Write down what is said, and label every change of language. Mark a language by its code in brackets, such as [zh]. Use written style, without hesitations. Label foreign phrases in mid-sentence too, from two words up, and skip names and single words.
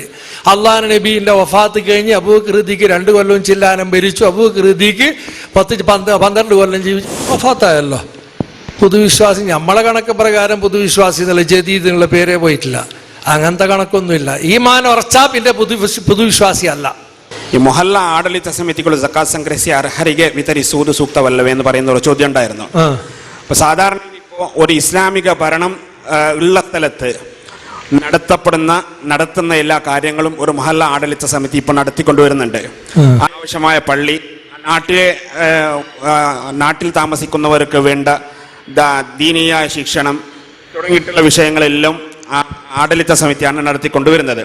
[ml] അള്ളാഹു നബീന്റെ വഫാത്ത് കഴിഞ്ഞ് അബൂബക്കർ സിദ്ദീഖ് 2 കൊല്ലവും ചില്ലാനം ഭരിച്ചു. അബൂബക്കർ സിദ്ദീഖ് 12 കൊല്ലം ജീവിച്ചു, വഫാത്തായല്ലോ. പുതുവിശ്വാസി നമ്മളെ കണക്ക് പ്രകാരം പുതുവിശ്വാസി എന്നുള്ള ജദീദ് എന്നുള്ള പേരേ പോയിട്ടില്ല. അങ്ങനത്തെ കണക്കൊന്നുമില്ല. ഈമാൻ ഉറച്ചാ പിന്നെ പുതുവിശ്വാസി അല്ല. [kn] ಈ ಮೊಹಲ್ಲ ಆಡಳಿತ ಸಮಿತಿಗಳು ಜಕಾತ್ ಸಂಗ್ರಹಿಸಿ ಅರ್ಹರಿಗೆ ವಿತರಿಸುವುದು ಸೂಕ್ತವಲ್ಲವೇ [ml] എന്ന് പറയുന്ന ഒരു ചോദ്യം ഉണ്ടായിരുന്നു. അപ്പൊ സാധാരണ ഇപ്പോൾ ഒരു ഇസ്ലാമിക ഭരണം ഉള്ള സ്ഥലത്ത് നടത്തുന്ന എല്ലാ കാര്യങ്ങളും ഒരു മഹല്ല ആഡളിത സമിതി ഇപ്പോൾ നടത്തിക്കൊണ്ടുവരുന്നുണ്ട്. ആവശ്യമായ പള്ളി, നാട്ടിൽ താമസിക്കുന്നവർക്ക് വേണ്ട ദീനീയ ശിക്ഷണം തുടങ്ങിയിട്ടുള്ള വിഷയങ്ങളെല്ലാം ആഡളിത സമിതിയാണ് നടത്തിക്കൊണ്ടുവരുന്നത്.